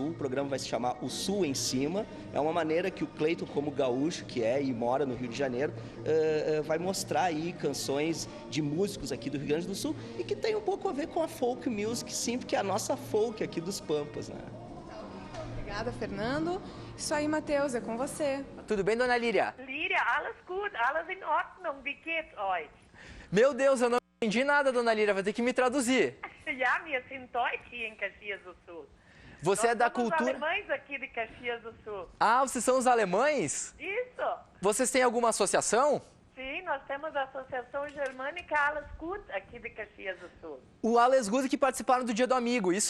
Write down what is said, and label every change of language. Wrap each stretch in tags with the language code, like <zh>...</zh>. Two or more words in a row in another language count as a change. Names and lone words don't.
<pt>O programa vai se chamar O Sul em Cima. É uma maneira que o Cleiton, como gaúcho que é e mora no Rio de Janeiro, vai mostrar aí canções de músicos aqui do Rio Grande do Sul e que tem um pouco a ver com a</pt> <en>folk music,</en> <pt>sim, porque é a nossa folk aqui dos Pampas, né? Obrigada, Fernando. Isso aí, Matheus, é com você. Tudo bem, dona Líria? Líria,</pt> <de>alles gut, alles in Ordnung, wie geht's euch?</de> <pt>Meu Deus, eu não entendi nada, dona Líria, vai ter que me traduzir.</pt> <de>Ja, wir sind Deutsch hier em Caxias do Sul.</de> <pt>Você é da Nós somos cultura... alemães aqui de Caxias do Sul. Ah, vocês são os alemães? Isso. Vocês têm alguma associação? Sim, nós temos a Associação Germânica Alles Gut aqui de Caxias do Sul. O Alles Good que participaram do Dia do Amigo, isso?</pt>